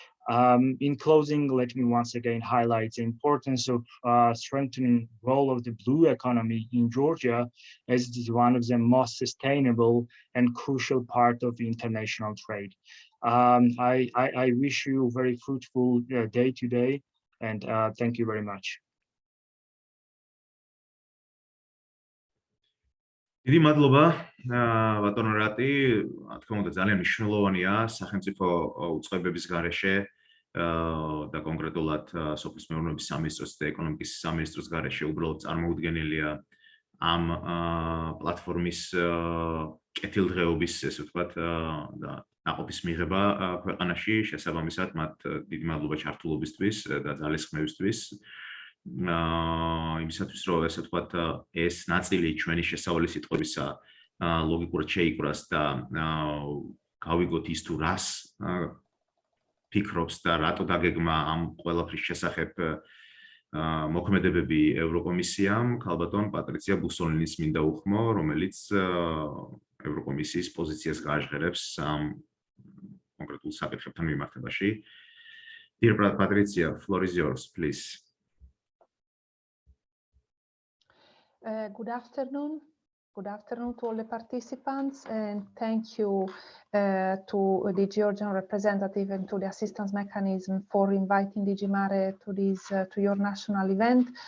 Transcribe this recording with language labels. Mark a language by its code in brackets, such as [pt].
[en] In closing, let me once again highlight the importance of strengthening the role of the blue economy in Georgia, as it is one of the most sustainable and crucial part of international trade. I wish you a very fruitful day today, and thank you very much. [ka] დიდი მადლობა ბატონო რატი, რა თქმა უნდა ძალიან მნიშვნელოვანია სახელმწიფო უწყებების გარეშე და კონკრეტულად სოფლის მეურნეობის სამინისტროს და ეკონომიკის სამინისტროს გარეშე უბრალოდ წარმოუდგენელია ამ პლატფორმის კეთილდღეობის, ესე ვთქვათ, და ნაყოფის მიღება ქვეყანაში, შესაბამისად მათ დიდი მადლობა ჩართულობისთვის და ძალისხმევისთვის. იმისათვის რომ ესე ვთქვათ ეს ნაწილი ჩვენი შესავალი სიტყვებისა ლოგიკურად შეიკვრას და გავიგოთ ის თუ რას ფიქრობს და რატო დაგეგმა ამ ყველაფრის შესახებ მოქმედებები ევროკომისიამ, ქალბატონ პატრიცია ბუსოლინის მინდა უხმო, რომელიც ევროკომისიის პოზიციას გააჟღერებს ამ კონკრეტულ საკითხებთან მიმართებაში. [en] Dear Patricia, floor is yours, please. Good afternoon. Good afternoon to all the participants, and thank you to the Georgian representative and to the assistance mechanism for inviting DG Mare to this to your national event.